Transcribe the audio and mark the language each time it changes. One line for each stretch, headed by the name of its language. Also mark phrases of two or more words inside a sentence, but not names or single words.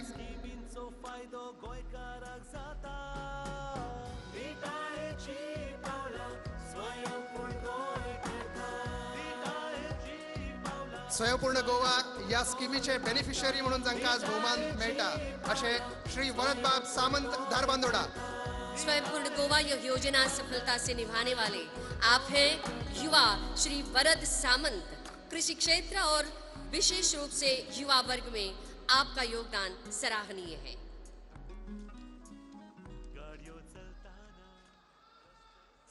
Konkani: गोंयचो फायदो गोंयकाराक जाता। विटायेची पावलां स्वयंपूर्ण गोंय करता, विटायेची पावलां। स्वयंपूर्ण गोवा या स्किमीचे बेनिफिशियरी म्हणून जांकां आज भोवमान मेळटा अशें श्री वरदबाब सामंत धारबांदोडा।
Hindi: स्वयंपूर्ण गोवा यह योजना सफलता से निभाने वाले आप हैं युवा श्री वरद सामंत। कृषि क्षेत्र और विशेष रूप से युवा वर्ग में आपका योगदान सराहनीय है।